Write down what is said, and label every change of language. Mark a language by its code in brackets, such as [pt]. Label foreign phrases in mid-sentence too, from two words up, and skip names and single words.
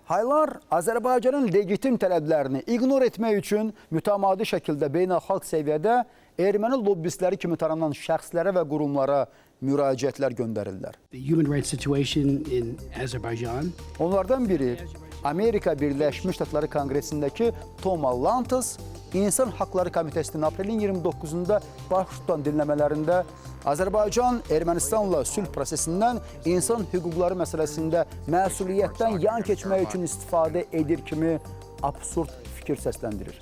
[az] Haylar Azərbaycanın legitim tələblərini ignor etmək üçün mütəmadi şəkildə beynəlxalq səviyyədə erməni lobbistləri kimi tanınan şəxslərə və qurumlara müraciətlər göndərirlər. [en] The human rights situation in Azerbaijan. [az] Onlardan biri Amerika Birləşmiş Ştatları Konqresindəki Toma Lantos, İnsan Haqları Komitəsinin aprelin 29-da baş tutan dinləmələrində Azərbaycan Ermənistanla sülh prosesindən insan hüquqları məsələsində məsuliyyətdən yan keçmək üçün istifadə edir kimi absurd fikir səsləndirir.